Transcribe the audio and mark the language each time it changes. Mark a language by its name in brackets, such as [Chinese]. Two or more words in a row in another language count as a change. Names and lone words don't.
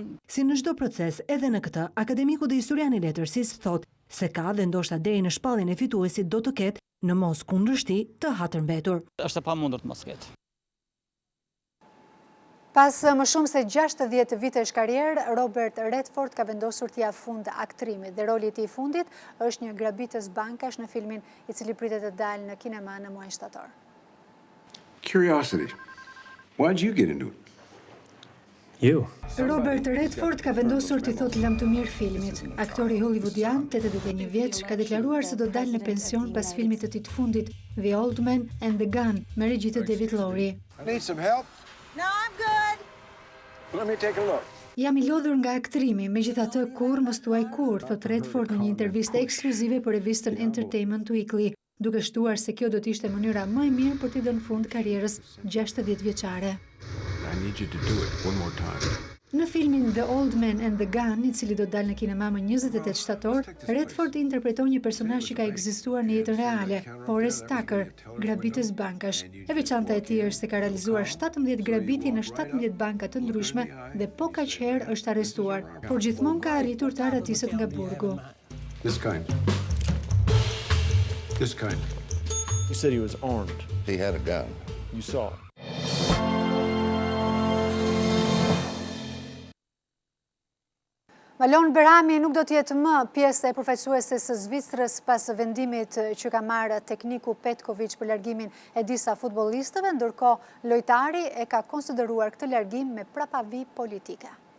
[Albanian] Si në çdo proces, edhe në këtë, akademiku dhe historiani i letërsisë thotë se ka dhe ndoshta deri në shpalljen e fituesit do të ketë në mos kundërshti të hatërmbetur. Është e pamundur të mos ketë. Pas më shumë se 60 vitesh karrierë, Robert Redford ka vendosur t'ia fund aktrimit dhe roli i tij i fundit është një grabitës bankash në filmin i cili pritet të dalë në kinema në muajin shtator. [English] Curiosity. Why'd you get into it? [Albanian] Robert Redford ka vendosur t'i thotë lam të mirë filmit. Aktori hollywoodian, 81 vjeç, ka deklaruar se do dalë në pension pas filmit të tij të fundit, The Old Man and the Gun, me regji të David Lowery. [English] Need some help? No, I'm good. Let me take a look. [Albanian] Jam i lodhur nga aktrimi, megjithatë kur mos thuaj kur, thot Redford në një intervistë ekskluzive për revistën Entertainment Weekly, duke shtuar se kjo do të ishte mënyra më e mirë për t'i dhënë fund karrierës 60 vjeçare. [English] I need you to do it one more time. [Albanian] Në filmin The Old Man and the Gun, i cili do të dalë në kinema më 28 shtator, Redford interpreton një personazh që ka ekzistuar në jetën reale, Horace Tucker, grabitës bankash. E veçanta e tij është se ka realizuar 17 grabitje në 17 banka të ndryshme dhe po kaq herë është arrestuar, por gjithmonë ka arritur të aratiset nga burgu. [English] This kind. This kind. You said he was armed. He had a gun. You saw it. [Albanian] Malon Berami nuk do t'jetë më pjesë e përfaqësuese së Zvicrës pas vendimit që ka marrë tekniku Petković për largimin e disa futbollistëve, ndërkohë lojtari e ka konsideruar këtë largim me prapavi politike.